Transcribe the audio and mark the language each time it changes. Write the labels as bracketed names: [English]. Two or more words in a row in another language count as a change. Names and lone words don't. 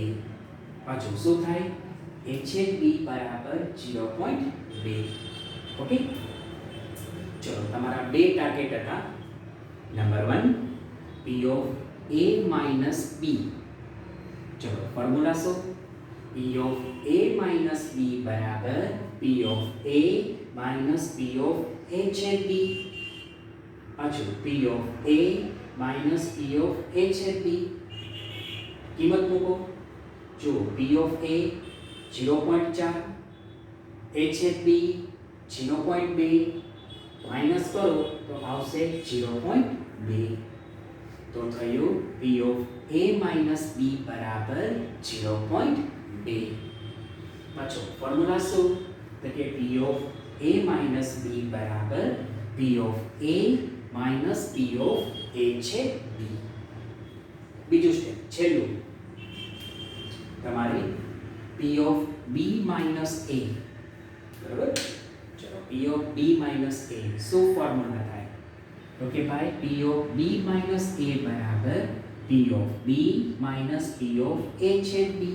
[Gujarati] પાછું શું થાય? A છેદ B બરાબર 0.2. ઓકે. ચલો તમારા બે ટાર્ગેટ હતા. [English] નંબર 1 P of A minus B. [Gujarati] ચલો ફોર્મ્યુલા શું? [English] P of A minus B બરાબર P of A minus P of A છેદ B. પાછું P of A minus P of A છેદ B. [Gujarati] કિંમત મૂકો. જો [English] P of A [Gujarati] 0.4, A છેદ B 0.2 માઇનસ કરો તો આવશે 0.2. તો થયું [English] P of A minus B બરાબર 0.2. [Gujarati] પાછો ફોર્મ્યુલા શું? તો કે [English] P of A minus B બરાબર P of A minus P of A છેદ B. [Gujarati] બીજું સ્ટેપ છેલ્લું તમારે [English] P of B minus A, [Gujarati] બરાબર. ચલો [English] P of B minus A [Gujarati] શું ફોર્મ્યુલા થાય? તો કે ભાઈ [English] P of B minus A બરાબર P of B minus P of A છેદ બી.